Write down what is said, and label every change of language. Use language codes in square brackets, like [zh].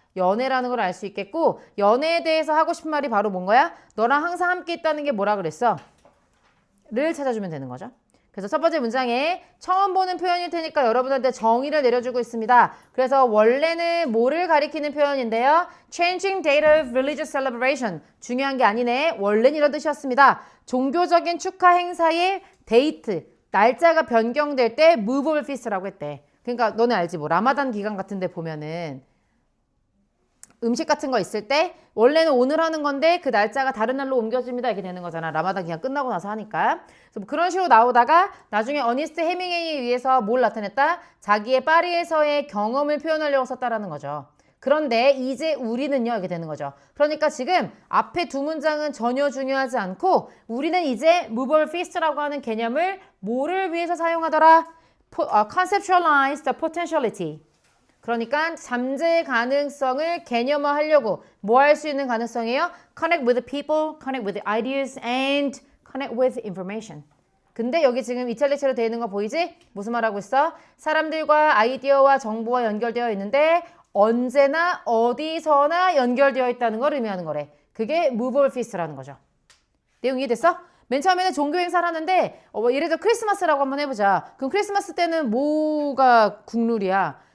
[ko] 연애라는 걸 알 수 있겠고 연애에 대해서 하고 싶은 말이 바로 뭔 거야? 너랑 항상 함께 있다는 게 뭐라 그랬어? 를 찾아주면 되는 거죠. 그래서 첫 번째 문장에 처음 보는 표현일 테니까 여러분한테 정의를 내려주고 있습니다. 그래서 원래는 뭐를 가리키는 표현인데요. [en] Changing date of religious celebration. [ko] 중요한 게 아니네. 원래는 이런 뜻이었습니다. 종교적인 축하 행사의 데이트, 날짜가 변경될 때 movable feast라고 했대. 그러니까 너네 알지? 뭐 라마단 기간 같은 데 보면은 음식 같은 거 있을 때 원래는 오늘 하는 건데 그 날짜가 다른 날로 옮겨집니다. 이렇게 되는 거잖아. 라마단 기간 끝나고 나서 하니까. 그래서 뭐 그런 식으로 나오다가 나중에 어니스트 해밍웨이에 의해서 뭘 나타냈다? 자기의 파리에서의 경험을 표현하려고 썼다라는 거죠. 그런데 이제 우리는요. 이렇게 되는 거죠. 그러니까 지금 앞에 두 문장은 전혀 중요하지 않고 우리는 이제 movable feast라고 하는 개념을 뭐를 위해서 사용하더라? [en] conceptualize the potentiality. [ko] 그러니까 잠재 가능성을 개념화하려고 뭐 할 수 있는 가능성이에요? [en] Connect with people, connect with ideas, and connect with information. [ko] 근데 여기 지금 이탈리아로 되어 있는 거 보이지? 무슨 말하고 있어? 사람들과 아이디어와 정보와 연결되어 있는데 언제나 어디서나 연결되어 있다는 걸 의미하는 거래. 그게 movable feast라는 거죠. 내용 이해됐어? 맨 처음에는 종교 행사를 하는데 예를 들어 크리스마스라고 한번 해보자. 그럼 크리스마스 때는 뭐가 국룰이야?